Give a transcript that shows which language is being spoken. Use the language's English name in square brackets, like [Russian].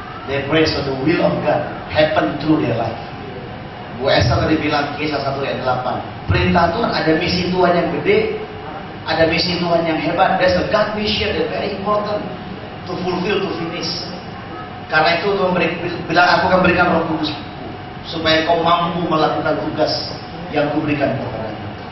[English] They pray so the will of God happen through their life. [Indonesian] Bu Esther tadi bilang Kisah 1 ayat 8. Perintah Tuhan, ada misi Tuhan yang gede, ada misi Tuhan yang hebat. [English] There's a God mission that very important to fulfill, to finish. [Indonesian] Karena itu Tuhan bilang, aku akan berikan Roh Kudus supaya kau mampu melakukan tugas yang kuberikan kepadamu.